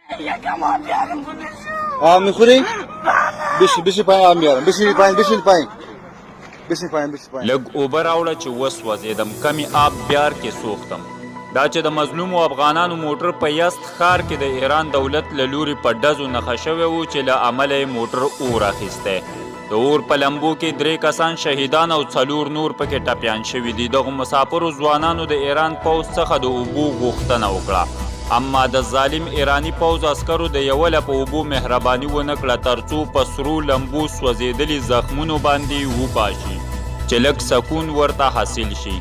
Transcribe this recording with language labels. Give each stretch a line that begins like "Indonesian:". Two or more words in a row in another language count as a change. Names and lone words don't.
Persian: آب میخوری؟ بشی پایین آب میارم. بشین پایین.
Pashto: لږ اوبه راوړه چې وسوځېدم،
Persian: کمی آب بیار کې سوختم.
Pashto: دا چې د مظلومو افغانانو موټر په یزد ښار کې د ایران دولت له لوري په ډزو نښه شوی و چې له امله یې موټر اور اخیستی. د اور په لمبو کې 3 کسان شهیدان او 4 نور پکې ټپیان شوي دي. دغو مسافرو ځوانانو د ایران پوځ څخه د اوبو غوښتنه وکړه، اما د ظالم ایرانی پوځ عسکرو د یوه لپه اوبو مهرباني ونه کړه ترڅو په سرو لمبو سوځېدلي زخمونو باندې وباشي چې لږ سکون ورته حاصل شي.